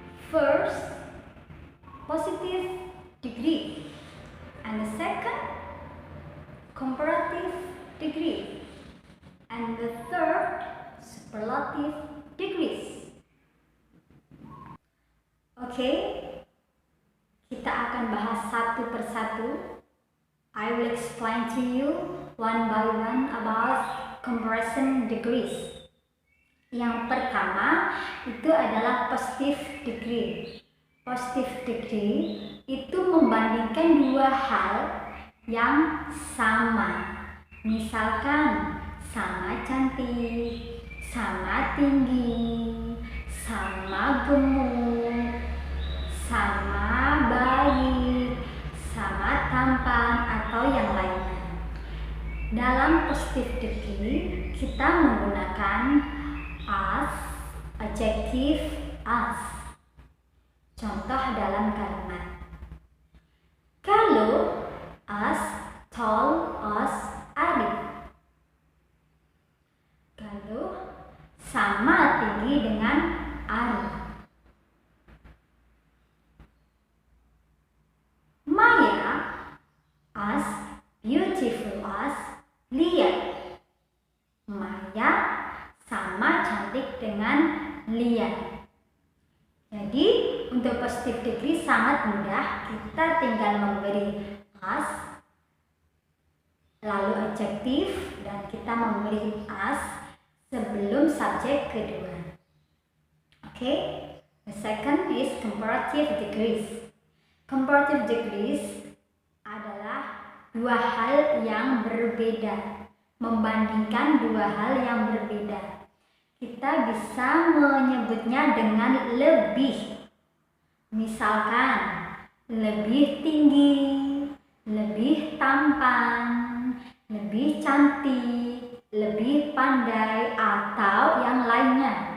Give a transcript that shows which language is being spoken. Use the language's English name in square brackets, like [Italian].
[English] First, positive degree, and the second, comparative degree, and the third, superlative degrees. [Indonesian] Oke, kita akan bahas satu persatu. [English] I will explain to you one by one about comparison degrees. [Indonesian] Yang pertama itu adalah positive degree. Positive degree itu membandingkan dua hal yang sama. Misalkan sama cantik, sama tinggi, sama gemuk, sama baik, sama tampan, atau yang lainnya. Dalam positive degree kita menggunakan as, adjective as. Contoh dalam kalimat. Kalau [English] as tall as Arif. [Indonesian] Kalau sama tinggi dengan Arif. [English] Maya as beautiful as Lia. [Indonesian] Maya sama cantik dengan Lia. Jadi untuk positive degree sangat mudah, kita tinggal memberi as, lalu adjektif, dan kita memberi as sebelum subjek kedua. [English] Oke, the second is comparative degrees. [Indonesian] Comparative degrees adalah dua hal yang berbeda, membandingkan dua hal yang berbeda. Kita bisa menyebutnya dengan lebih. Misalkan, lebih tinggi, lebih tampan, lebih cantik, lebih pandai, atau yang lainnya.